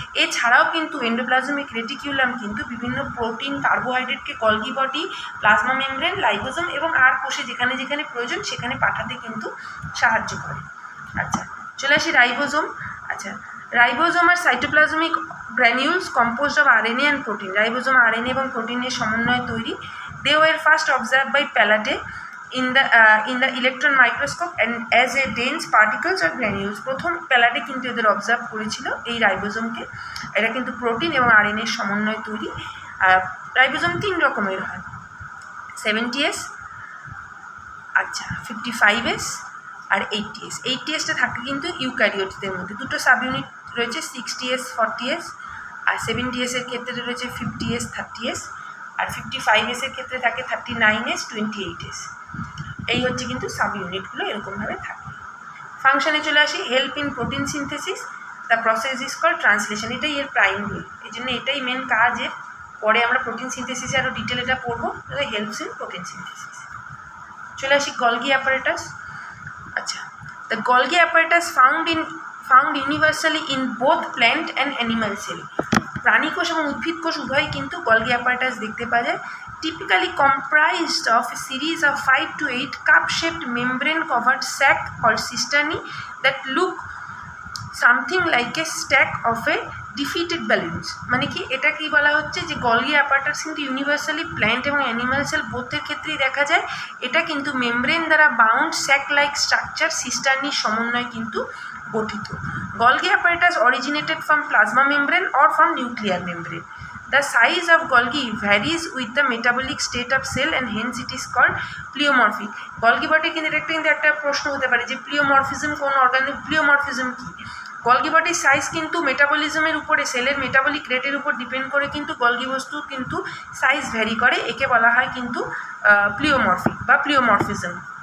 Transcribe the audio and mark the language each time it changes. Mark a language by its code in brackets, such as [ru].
[bn] এছাড়াও কিন্তু endoplasmic reticulum কিন্তু বিভিন্ন protein, কার্বোহাইড্রেটকে Golgi body, plasma membrane, lysosome এবং আর কোষে যেখানে যেখানে প্রয়োজন সেখানে পাঠাতে কিন্তু সাহায্য করে। আচ্ছা, চলে আসি রাইবোজোম। [en] আচ্ছা, রাইবোজোম আর cytoplasmic granules composed of RNA and protein. [bn] Ribosome RNA এবং প্রোটিনের সমন্বয়ে তৈরি। [en] They were first observed by Palade in the electron microscope and as a dense particles or granules। [bn] প্রথম প্যালাডে কিন্তু এদের অবজার্ভ করেছিল এই রাইবোজোমকে। এটা কিন্তু প্রোটিন এবং আরএনএর সমন্বয়ে তৈরি। রাইবোজোম 3 রকমের হয়: 70S, আচ্ছা 55S আর 80S। 80Sটা থাকে কিন্তু ইউক্যারিওটদের মধ্যে। 2টো সাব ইউনিট রয়েছে, 60S, 40S, আর 70S এর ক্ষেত্রে রয়েছে 50S, 30S, আর 55S এর ক্ষেত্রে থাকে 39S, 28S। এই হচ্ছে কিন্তু সাব ইউনিটগুলো এরকমভাবে থাকে। ফাংশনে চলে আসি, [en] Help in protein synthesis, the process is called translation. [bn] এটাই এর প্রাইম রুল, এই জন্য এটাই মেন কাজ এর, পরে আমরা প্রোটিন সিনথেসিসে আরও ডিটেল এটা পড়বো, [en] Helps in protein synthesis. [bn] চলে আসি [en] Golgi apparatus. আচ্ছা, the Golgi apparatus found universally in both plant and animal cell. [bn] প্রাণী কোষ এবং উদ্ভিদ কোষ উভয়ই কিন্তু গলগি অ্যাপারেটাস দেখতে পাওয়া যায়। [en] Typically comprised of a series of 5 to 8 cup-shaped membrane-covered sac called cisternae that look something like a stack of a defeated balloons। [bn] মানে কি এটা কি বলা হচ্ছে যে গলগি অ্যাপারেটাস কিন্তু ইউনিভার্সালি প্ল্যান্ট এবং অ্যানিমাল সেল বোথের ক্ষেত্রেই দেখা যায়। এটা কিন্তু মেমব্রেন দ্বারা বাউন্ড স্যাক লাইক স্ট্রাকচার সিস্টার্নির সমন্বয়ে কিন্তু গঠিত। [en] Golgi apparatus originated from plasma membrane or from nuclear membrane. The size of Golgi varies with the metabolic state of cell and hence it is called pleomorphic। [bn] Golgi body কিন্তু এটা কিন্তু একটা প্রশ্ন হতে পারে যে প্লিওমরফিজম কোন অর্গানিক, প্লিওমরফিজম কি? গলগি বডির সাইজ কিন্তু মেটাবলিজমের উপরে, সেলের মেটাবলিক রেটের উপর ডিপেন্ড করে কিন্তু গলগি বস্তু কিন্তু সাইজ ভ্যারি করে। একে বলা হয় কিন্তু প্লিওমরফিক বা প্লিওমরফিজম।